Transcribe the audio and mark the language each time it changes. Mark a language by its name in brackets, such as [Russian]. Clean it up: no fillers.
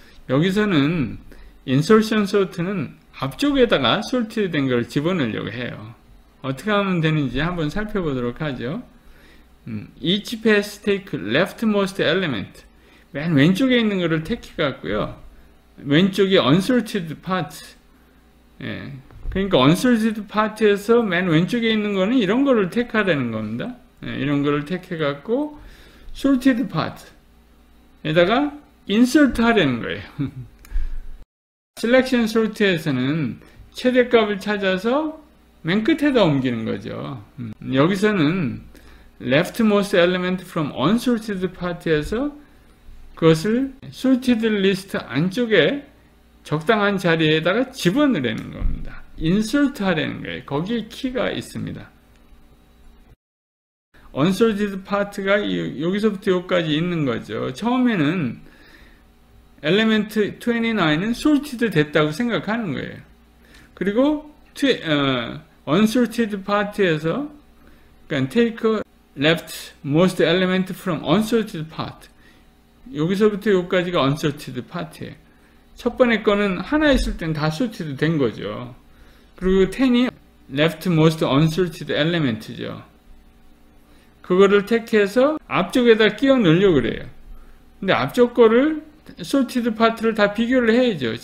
[Korean] 여기서는 insertion sort는 앞쪽에다가 sorted 된 걸 집어넣으려고 해요. 어떻게 하면 되는지 한번 살펴보도록 하죠. [English] Each pass take leftmost element, [Korean] 맨 왼쪽에 있는 거를 택해 갖고요. 왼쪽이 unsorted part. 그러니까 unsorted part에서 맨 왼쪽에 있는 거는 이런 거를 택하라는 겁니다. 이런 거를 택해 갖고 sorted part에다가 insert 하려는 거예요. selection sort에서는 최대값을 찾아서 맨 끝에다 옮기는 거죠. 여기서는 [English] leftmost element from unsorted part [Korean] 에서 그것을 sorted list 안쪽에 적당한 자리에다가 집어넣으려는 겁니다. insert 하려는 거예요. 거기에 키가 있습니다. unsorted part가 여기서부터 여기까지 있는 거죠. 처음에는 element 29는 sorted 됐다고 생각하는 거예요. 그리고 unsorted part에서 그러니까 [English] take leftmost element from unsorted part, [Korean] 여기서부터 여기까지가 unsorted part예요. 첫 번째 거는 하나 있을 땐 다 sorted 된 거죠. 그리고 10이 leftmost unsorted element죠. 그거를 택해서 앞쪽에다 끼워 넣으려고 그래요. 근데 앞쪽 거를 sorted part를 다 비교를 해야죠.